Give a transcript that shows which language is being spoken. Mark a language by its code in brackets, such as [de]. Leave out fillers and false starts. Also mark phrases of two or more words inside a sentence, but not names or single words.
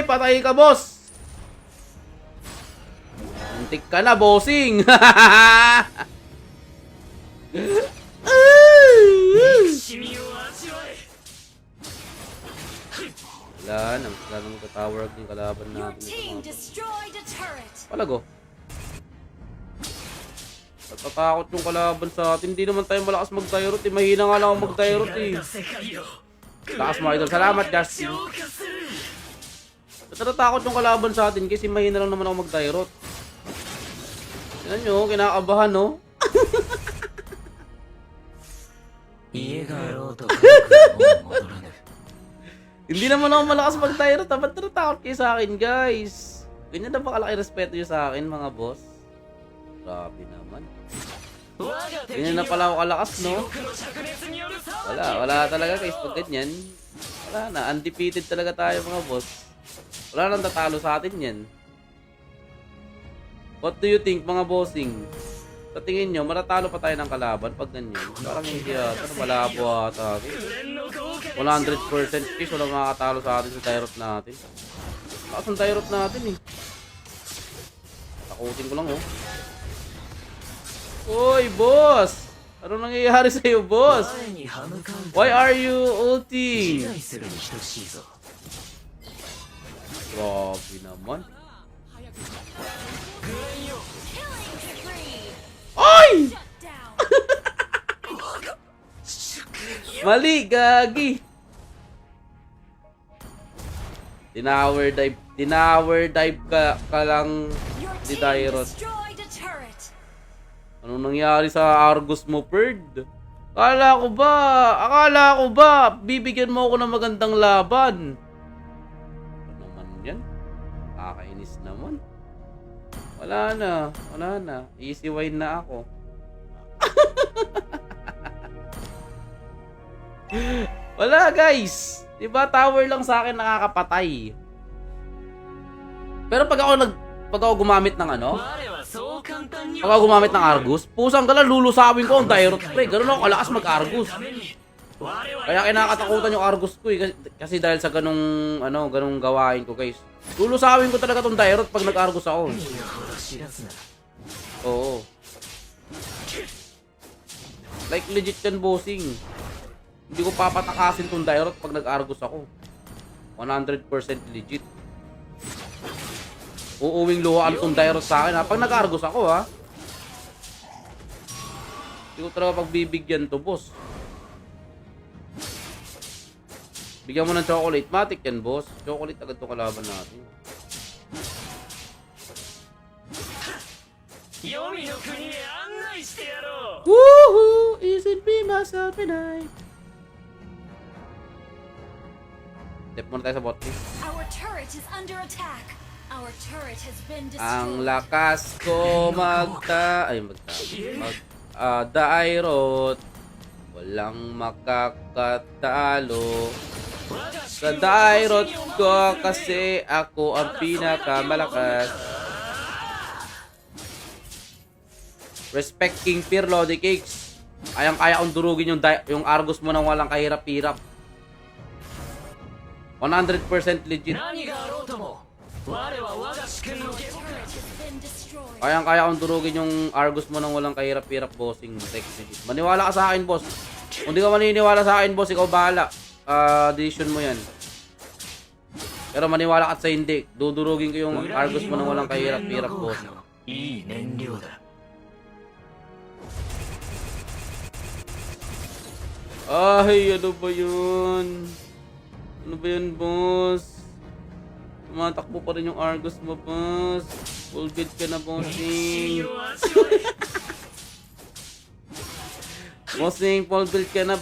[tl] Patay ka, boss! Antik ka na, bossing! Wala na. Wala na magka-tower yung kalaban [en] Your [tl] natin. [en] team destroyed a turret. [tl] Palago. Natatakot yung kalaban sa atin. Hindi naman tayo malakas mag-tyrot eh. Mahina nga lang ako mag-tyrot eh. Lakas mga idol. Salamat, Justin. Natatakot yung kalaban sa atin kasi mahina lang naman ako mag-tyrot. Yan nyo, kinakabahan no. [ja] 家があろうと家族はもう戻らぬ。 [tl] Hindi naman ako malakas mag-Tyro. Ba't natatakot kayo sa akin, guys? Ganyan na ba kalaki respeto nyo sa akin, mga boss? Grabe naman. Ganyan na pala ako kalakas, no? Wala talaga, guys. Pag ganyan, wala na. Undefeated talaga tayo, mga boss. Wala nang tatalo sa atin yan. [en] What do you think, [tl] mga bossing? Sa tingin nyo, matatalo pa tayo ng kalaban pag ganyan? Parang hindi ata. Malabo ata. 100% case, walang makakatalo sa atin sa Tyrot natin. Lakas ng Tyrot natin eh. Takutin ko lang oh. Uy, boss! Ano nangyayari sa'yo, boss? [ja] 前に歯向かう [en] Why are you ulting? [ja] 自害するに等しいぞ。 [tl] Grabe naman. [en] Killing spree. [tl] Ay! [en] Shut down. [tl] Mali, gagi. Tinower dive ka lang [en] Your [tl] di [en] team [tl] Tyrot. [en] destroyed a turret. [tl] Anong nangyari sa Argus mo, Perd? Akala ko ba, bibigyan mo ako ng magandang laban. Ano naman yan? Kakainis naman. Wala na. Easy win na ako. Wala, guys. Diba, tower lang sa akin nakakapatay. Pero pag ako gumamit ng ano, [ja] 我はそう簡単に [tl] pag ako gumamit ng Argus, pusang gala, lulusawin ko ang Tyrot pre. Ganun ako kalakas mag-Argus. [ja] ために我は [tl] Kaya kinakatakutan yung Argus ko eh. Kasi dahil sa ganung gawain ko, guys. Lulusawin ko talaga tong Tyrot pag nag-Argus ako. [ja] 身の程知らずな。 [tl] Oo. Like legit yan, bossing. Hindi ko papatakasin tong Tyrot pag nag-Argus ako. 100% legit. Uuwing luhaan tong Tyrot sa akin ha. Pag nag-Argus ako ha. Hindi ko talaga pagbibigyan to, boss. Bigyan mo ng chocolate. Matik yan, boss. Chocolate agad to kalaban natin. [ja] 黄泉の国へ案内してやろう。 Woohoo! [en] Isn't me myself and I. Step [tl] muna tayo sa [en] bot lane. Our turret is under attack. Our turret has been [tl] Ang [en] destroyed. [tl] lakas ko Dairot. Walang makakatalo sa Dairot ko kasi ako ang pinakamalakas. Respect King Fear, Lodi Cakes. Kayang-kaya kong durugin yung Argus mo nang walang kahirap-hirap. 100% legit. [ja] 何があろうとも我は我が主権の [en] Our turret has been destroyed. [tl] Kayang-kaya kong durugin yung Argus mo nang walang kahirap-hirap, bossing. Legit. Maniwala ka sa akin, boss. Kung di ka maniniwala sa akin, boss, ikaw bahala. Decision mo yan. Pero maniwala ka sa hindi. Dudurugin ko yung Argus mo nang walang kahirap-hirap, boss. [ja] いい燃料だ。 [tl] Ay, ano ba yun? Ano ba yun, boss? Tumatakbo pa rin yung Argus mo, boss. [en] Full build [tl] ka na, bossing. Bossing, [en] full build [tl] ka na.